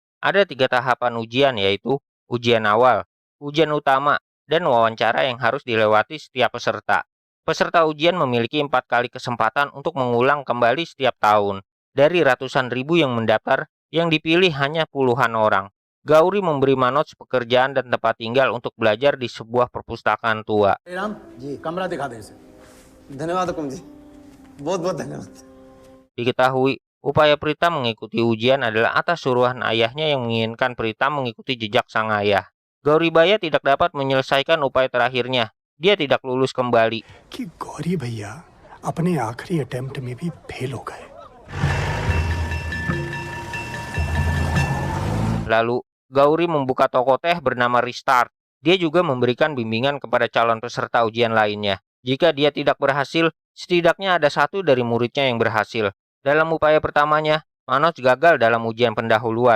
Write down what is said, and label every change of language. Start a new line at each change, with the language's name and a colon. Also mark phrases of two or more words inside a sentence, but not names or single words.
Indonesian: Ada 3 tahapan ujian, yaitu ujian awal, ujian utama, dan wawancara yang harus dilewati setiap peserta. Peserta ujian memiliki 4 kali kesempatan untuk mengulang kembali setiap tahun. Dari ratusan ribu yang mendaftar, yang dipilih hanya puluhan orang. Gauri memberi Manoj pekerjaan dan tempat tinggal untuk belajar di sebuah perpustakaan tua.
Hindi: धन्यवाद हुकुम जी, बहुत-बहुत धन्यवाद.
Indonesian: Diketahui, upaya Pritam mengikuti ujian adalah atas suruhan ayahnya yang menginginkan Pritam mengikuti jejak sang ayah. Gauri Baya tidak dapat menyelesaikan upaya terakhirnya. Dia tidak lulus kembali.
Hindi: कि गौरी भैया अपने आखिरी अटेम्प्ट में भी फेल हो गए.
Indonesian: Lalu, Gauri membuka toko teh bernama Restart. Dia juga memberikan bimbingan kepada calon peserta ujian lainnya. Jika dia tidak berhasil, setidaknya ada 1 dari muridnya yang berhasil. Dalam upaya pertamanya, Manoj gagal dalam ujian pendahuluan.